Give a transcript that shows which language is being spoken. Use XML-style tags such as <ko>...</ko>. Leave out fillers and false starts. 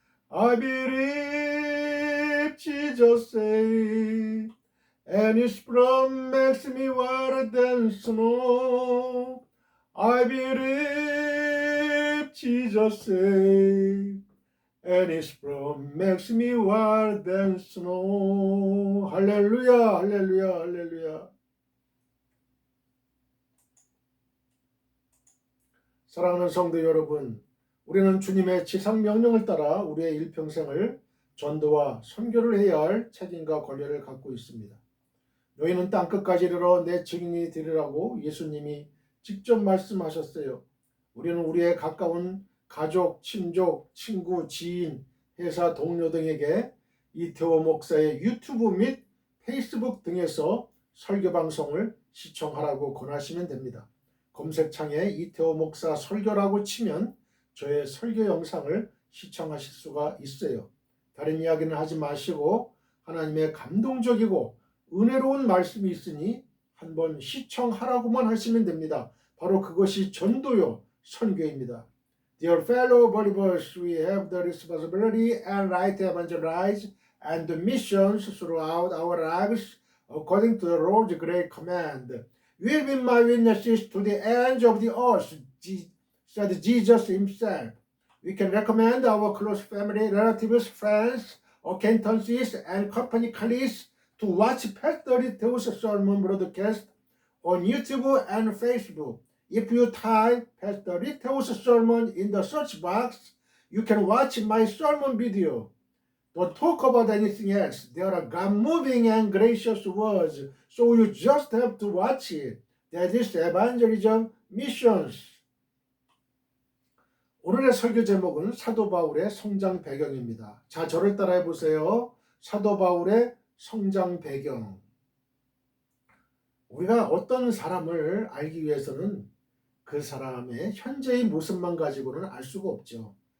<en>I believe Jesus saved, and his blood makes me whiter than snow. I believe Jesus saved, and his blood makes me whiter than snow.</en> <ko>할렐루야, 할렐루야, 할렐루야. 사랑하는 성도 여러분, 우리는 주님의 지상 명령을 따라 우리의 일평생을 전도와 선교를 해야 할 책임과 권리를 갖고 있습니다. 너희는 땅끝까지 이르러 내 증인이 되리라고 예수님이 직접 말씀하셨어요. 우리는 우리의 가까운 가족, 친족, 친구, 지인, 회사 동료 등에게 이태호 목사의 유튜브 및 페이스북 등에서 설교 방송을 시청하라고 권하시면 됩니다. 검색창에 이태호 목사 설교라고 치면 저의 설교 영상을 시청하실 수가 있어요. 다른 이야기는 하지 마시고 하나님의 감동적이고 은혜로운 말씀이 있으니 한번 시청하라고만 하시면 됩니다. 바로 그것이 전도요, 선교입니다.</ko> <en>Dear fellow believers, we have the responsibility and right to evangelize and the missions throughout our lives according to the Lord's great command. You will be my witnesses to the ends of the earth, said Jesus himself. We can recommend our close family, relatives, friends, acquaintances, and company colleagues to watch Pastor Teo's sermon broadcast on YouTube and Facebook. If you type Pastor Teo's sermon in the search box, you can watch my sermon video. Don't talk about anything else. There are God-moving and gracious words, so you just have to watch it. That is evangelism missions.</en> <ko>오늘의 설교 제목은 사도 바울의 성장 배경입니다. 자, 저를 따라해 보세요. 사도 바울의 성장 배경. 우리가 어떤 사람을 알기 위해서는 그 사람의 현재의 모습만 가지고는 알 수가 없죠.</ko>